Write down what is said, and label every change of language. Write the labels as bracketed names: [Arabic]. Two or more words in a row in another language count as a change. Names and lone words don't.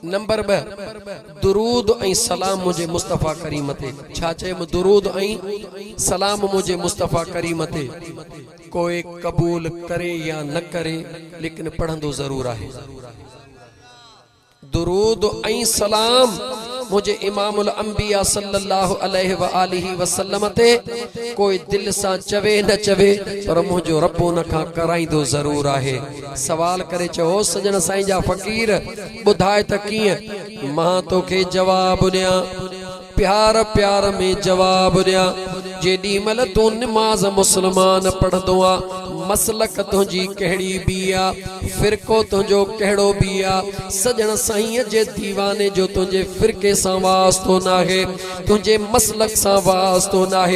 [Sindhi] नंबर 2, दुरूद ऐं सलाम मुझे मुस्तफ़ा करीम ते। छा चयमि? दुरूद ऐं सलाम मुझे मुस्तफ़ा करीम ते। कोई क़बूल करे या न करे, लेकिन पढ़ंदो ज़रूर आहे। दुरूद ऐं सलाम मुझे इमामुल अंबिया [Arabic] صلى الله عليه وآله وسلم [Sindhi] ते कोई दिल सां चवे न चवे, पर मुझो रब उन खां कराईंदो ज़रूर आहे। सवाल करे चओ सजण साईं जा फ़क़ीर, ॿुधाए त कीअं? मां तोखे जवाब ॾियां, प्यार प्यार में जवाब ॾियां। जेॾी महिल तूं निमाज़ मुस्लमान पढ़ंदो आहे, मसलक तुंहिंजी कहिड़ी बि आहे, फ़िरक़ो तुंहिंजो कहिड़ो बि आहे, सजण साईं जे दीवाने जो तुंहिंजे फ़िरक़े सां वास्तो न आहे, तुंहिंजे मसलक सां वास्तो न आहे।